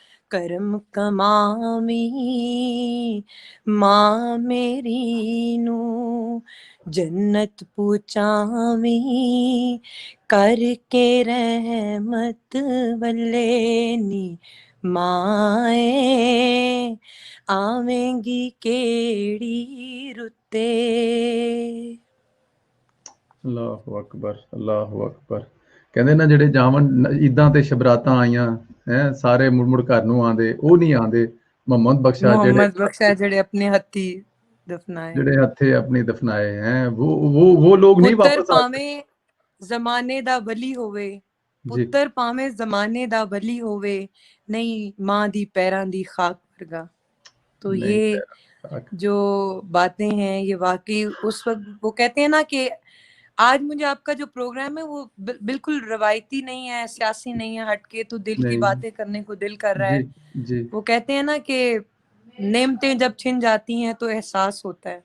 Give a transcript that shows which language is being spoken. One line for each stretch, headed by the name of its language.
Punjabi: کرم کماویں ماں میری نو جنت پہنچاویں کر کے رحمت والے نی مائیں آویں گی کیڑی رتے.
Arabic: اللہ اکبر، اللہ اکبر.
Punjabi: کہندے نا جڑے جاون عیداں تے شبراتاں آئیاں ہیں سارے مڑ مڑ گھر نوں آندے، او نہیں آندے. محمد بخشا جڑے اپنے ہتھی دفنائے، جڑے ہتھے اپنی دفنائے ہیں،
Urdu: وہ لوگ نہیں
Punjabi: پتر
Urdu: واپس آتے.
Punjabi: پاویں زمانے دا ولی ہووے، جی پتر پاویں زمانے دا ولی ہووے، نہیں ماں دی پیراں دی خاک ورگا.
Urdu: تو نہیں یہ جو باتیں ہیں یہ واقعی اس وقت وہ کہتے ہیں نا کہ آج مجھے آپ کا جو پروگرام ہے وہ بالکل روایتی نہیں ہے، سیاسی نہیں ہے، ہٹ کے تو دل کی نہیں باتیں کرنے کو دل کر رہا ہے. جی جی وہ کہتے ہیں نا کہ نعمتیں جب چھن جاتی ہیں تو احساس ہوتا ہے.